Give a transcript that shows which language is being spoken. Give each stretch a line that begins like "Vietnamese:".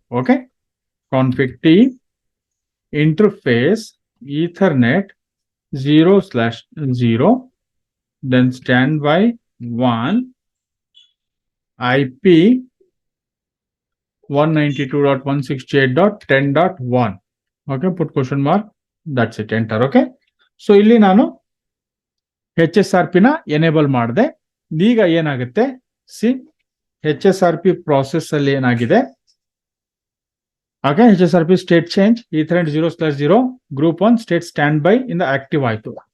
English: Okay, config T interface Ethernet 0/0, then standby 1 IP 192.168.10.1. Okay, put question mark, that's it, enter.
Kannada: Okay, so ಇಲ್ಲಿ ನಾನು HSRP ನ enable ಮಾಡಿದೆ. ಈಗ ಏನಾಗುತ್ತೆ? C, HSRP process ಅಲ್ಲಿ ಏನಾಗಿದೆ?
English: Okay, HSRP state change Ethernet 0/0 group 1 state standby in the active ಆಯ್ತು.